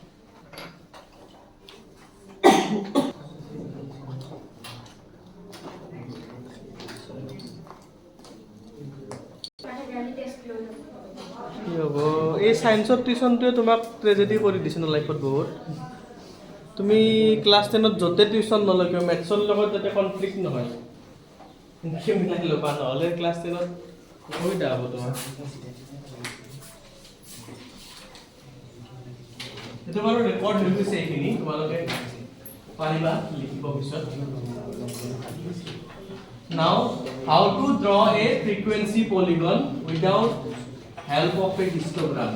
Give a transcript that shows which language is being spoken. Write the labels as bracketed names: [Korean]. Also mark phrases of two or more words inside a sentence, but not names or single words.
[Assamese] এই সায়েন্সৰ টিউচনটোৱে তোমাক ট্ৰেজেডি কৰি দিছে ন লাইফত বহুত তুমি ক্লাছ 10 ত যতে টিউচন নলয় কিয় মেথছৰ লগত যাতে কনফ্লিক্ট নহয় কি মিলাই লবা নহলে ক্লাছ 10 ত অসুবিধা হ'ব তোমাৰ এটা বাৰু ৰেকৰ্ড হৈ গৈছে এইখিনি তোমালোকে পাৰিবা লিখিব পিছত [English] Now how to draw a frequency polygon without help of a histogram.